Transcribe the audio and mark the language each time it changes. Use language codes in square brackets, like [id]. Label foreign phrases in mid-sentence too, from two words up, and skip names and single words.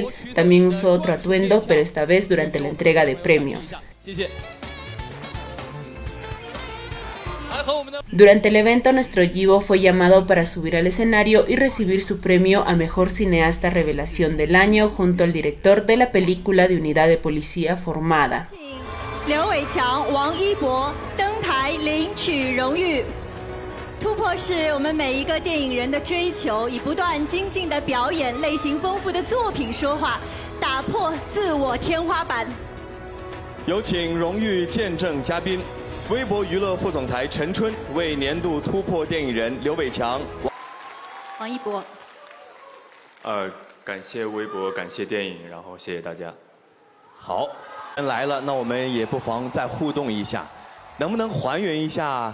[es] También usó otro atuendo, pero esta vez durante la entrega de premios. Durante el evento, nuestro Yibo fue llamado para subir al escenario y recibir su premio a Mejor Cineasta Revelación del Año junto al director de la película de Unidad de Policía Formada. [zh] 刘伟强、王一博登台领取荣誉。突破是我们每一个电影人的追求，以不断精进的表演、类型丰富的作品说话，打破自我天花板。有请荣誉见证嘉宾，微博娱乐副总裁陈春为年度突破电影人刘伟强、王一博。感谢微博，感谢电影，然后谢谢大家。好。来了，那我们也不妨再互动一下，能不能还原一下？